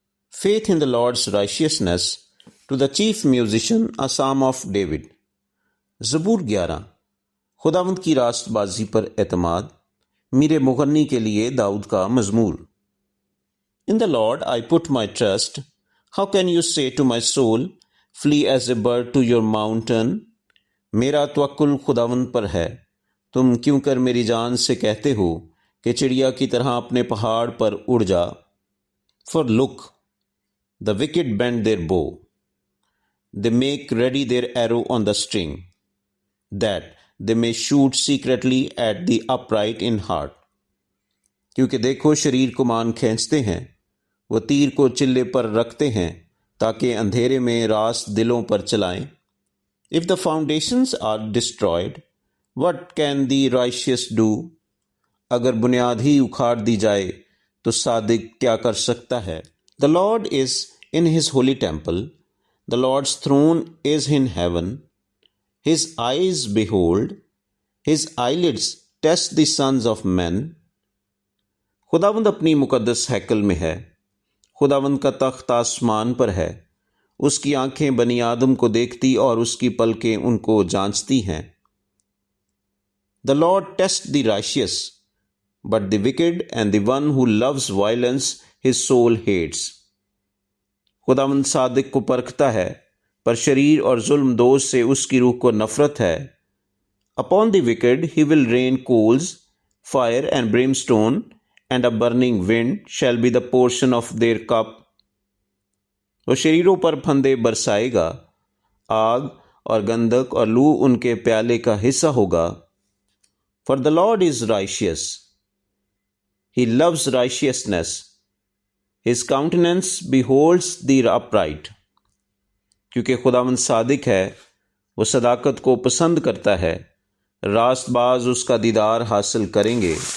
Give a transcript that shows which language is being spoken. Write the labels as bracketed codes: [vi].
[en] Faith in the Lord's righteousness. To the chief musician, a psalm of David. [ur] زبور 11. خداوند کی راست بازی پر اعتماد، میرے مغنی کے لیے داؤد کا مزمور. [en] In the Lord I put my trust. How can you say to my soul, flee as a bird to your mountain? [ur] میرا توکل خداوند پر ہے، تم کیوں کر میری جان سے کہتے ہو کہ چڑیا کی طرح اپنے پہاڑ پر اڑ جا. [en] For look, the wicked bend their bow. They make ready their arrow on the string, that they may shoot secretly at the upright in heart. [ur] کیونکہ دیکھو شریر کو مان کھینچتے ہیں، وہ تیر کو چلے پر رکھتے ہیں تاکہ اندھیرے میں راست دلوں پر چلائیں. [en] If the foundations are destroyed, what can the righteous do? [ur] اگر بنیاد ہی اکھاڑ دی جائے تو صادق کیا کر سکتا ہے؟ [en] The Lord is in his holy temple. The Lord's throne is in heaven. His eyes behold, his eyelids test the sons of men. [ur] خداوند اپنی مقدس ہیکل میں ہے، خداوند کا تخت آسمان پر ہے، اس کی آنکھیں بنی آدم کو دیکھتی اور اس کی پلکیں ان کو جانچتی ہیں. [en] The Lord tests the righteous, but the wicked and the one who loves violence his soul hates. [ur] خداوند صادق کو پرکھتا ہے، پر شریر اور ظلم دوز سے اس کی روح کو نفرت ہے. [en] Upon the wicked he will rain coals, fire and brimstone, and a burning wind shall be the portion of their cup. [ur] وہ شریروں پر پھندے برسائے گا، آگ اور گندک اور لو ان کے پیالے کا حصہ ہوگا. [en] For the Lord is righteous. He loves righteousness. His countenance beholds the upright. [ur] کیونکہ خداوند صادق ہے، وہ صداقت کو پسند کرتا ہے، راست باز اس کا دیدار حاصل کریں گے.